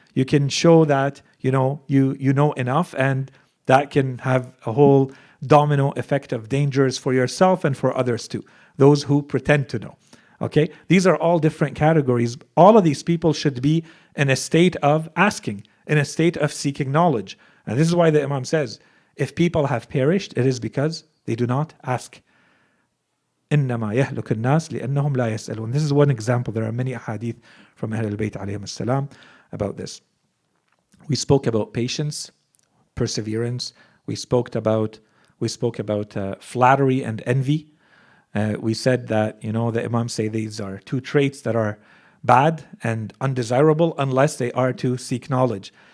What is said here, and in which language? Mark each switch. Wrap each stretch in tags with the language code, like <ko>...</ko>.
<en>You can show that, you know enough, and that can have a whole domino effect of dangers for yourself and for others too. Those who pretend to know. Okay? These are all different categories. All of these people should be in a state of asking, in a state of seeking knowledge. And this is why the Imam says, if people have perished, it is because they do not ask.</en> <ar>إنما يهلك الناس لأنهم لا يسألون.</ar> <en>This is one example. There are many ahadith from Ahl al-Bayt alayhim as-salam about this. We spoke about patience, perseverance. We spoke about flattery and envy. We said that the Imams say these are two traits that are bad and undesirable unless they are to seek knowledge.</en>